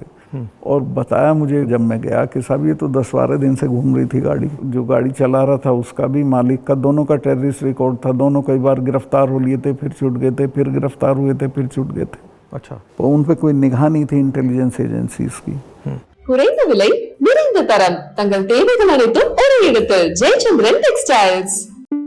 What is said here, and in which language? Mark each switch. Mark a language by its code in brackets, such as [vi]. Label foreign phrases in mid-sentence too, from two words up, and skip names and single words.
[hi] और बताया मुझे जब मैं गया कि साहब ये तो 10-12 दिन से घूम रही थी गाड़ी। जो गाड़ी चला रहा था उसका भी, मालिक का, दोनों का [en] terrorist record [hi] था। दोनों कई बार गिरफ्तार हो लिए थे, फिर छूट गए थे, फिर गिरफ्तार हुए थे, फिर छूट गए थे। अच्छा, तो उन पे कोई निगाह नहीं थी [en] intelligence agencies [hi] की। [ta] குறைந்த விலை, நிறைந்த தரம், தங்கள் தேவைகள் அனைத்தும் ஒரே இடத்தில் ஜெயச்சந்திரன் டெக்ஸ்டைல்ஸ்.